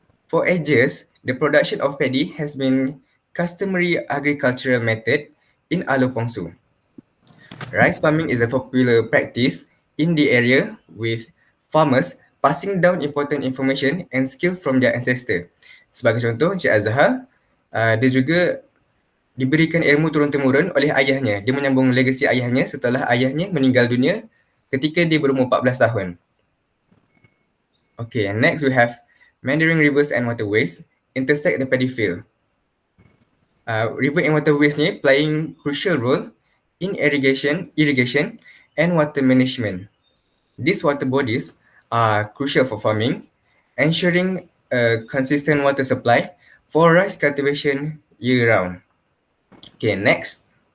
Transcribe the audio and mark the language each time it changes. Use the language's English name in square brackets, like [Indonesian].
[English] For ages, the production of paddy has been customary agricultural method in Alor Pongsu. Rice farming is a popular practice in the area with farmers passing down important information and skill from their ancestor. [Malay] Sebagai contoh, Encik Azhar, dia juga diberikan ilmu turun-temurun oleh ayahnya. Dia menyambung legasi ayahnya setelah ayahnya meninggal dunia ketika dia berumur 14 tahun. [English] Okay, and next we have meandering rivers and waterways intersect the paddy field. River and waterways ni playing crucial role in irrigation and water management. These water bodies are crucial for farming, ensuring a consistent water supply for rice cultivation year-round. Okay, next.